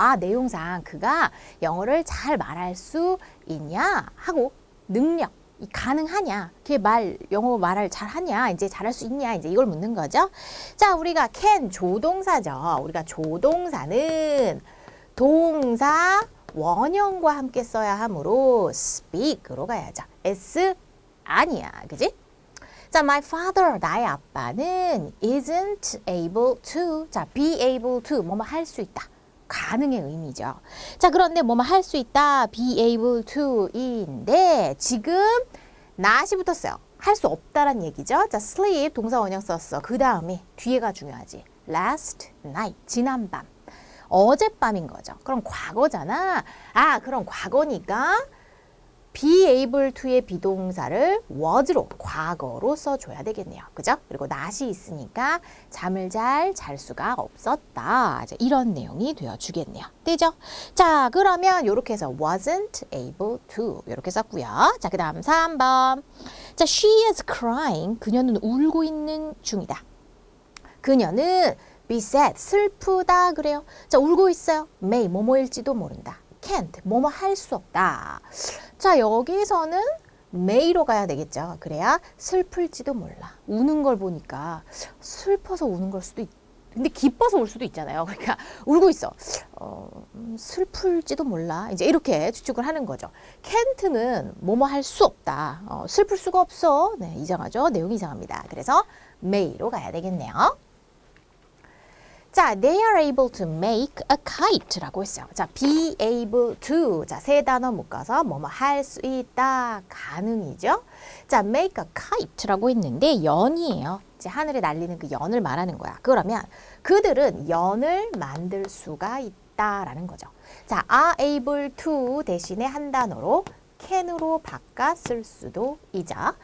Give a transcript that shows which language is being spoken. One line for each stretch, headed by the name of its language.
Korean: 내용상 그가 영어를 잘 말할 수 있냐 하고 능력 가능하냐? 걔 영어 말을 잘하냐? 이제 잘할 수 있냐? 이제 이걸 묻는 거죠. 자, 우리가 can 조동사죠. 우리가 조동사는 동사 원형과 함께 써야 하므로 speak으로 가야죠. s 아니야. 그지?
English: 자, my father,
Korean: 나의 아빠는
English: isn't able to.
Korean: 자,
English: be able to.
Korean: 뭐뭐 할 수 있다. 가능의 의미죠. 자, 그런데 뭐뭐 할 수 있다.
English: be able to
Korean: 인데 지금 not이 붙었어요. 할 수 없다란 얘기죠. 자, sleep 동사 원형 썼어. 그 다음에 뒤에가 중요하지.
English: last night
Korean: 지난밤. 어젯밤인 거죠. 그럼 과거잖아. 그럼 과거니까
English: be able to
Korean: 의 비동사를 was로 과거로 써줘야 되겠네요. 그죠? 그리고 not이 있으니까 잠을 잘 수가 없었다. 이제 이런 내용이 되어주겠네요. 되죠? 자, 그러면 이렇게 해서
English: wasn't able to
Korean: 이렇게 썼고요.
English: 자, 그 다음 3번. 자, she is crying.
Korean: 그녀는 울고 있는 중이다. 그녀는
English: be sad.
Korean: 슬프다 그래요. 자, 울고 있어요. may 뭐뭐일지도 모른다. can't 뭐뭐 할 수 없다. 자, 여기서는 may로 가야 되겠죠. 그래야 슬플지도 몰라. 우는 걸 보니까 슬퍼서 우는 걸 수도 근데 기뻐서 울 수도 있잖아요. 그러니까 울고 있어. 슬플지도 몰라. 이제 이렇게 추측을 하는 거죠. can't는 뭐뭐 할 수 없다. 슬플 수가 없어. 네, 이상하죠. 내용이 이상합니다. 그래서 may로 가야 되겠네요.
English: 자, they are able to make a kite라고
Korean: 했어요.
English: 자, be able to.
Korean: 자, 세 단어 묶어서 뭐뭐 할 수 있다. 가능이죠. 자, make a kite라고 했는데 연이에요. 이제 하늘에 날리는 그 연을 말하는 거야. 그러면 그들은 연을 만들 수가 있다라는 거죠. 자,
English: are able to
Korean: 대신에 한 단어로 can으로 바꿔 쓸 수도 있죠.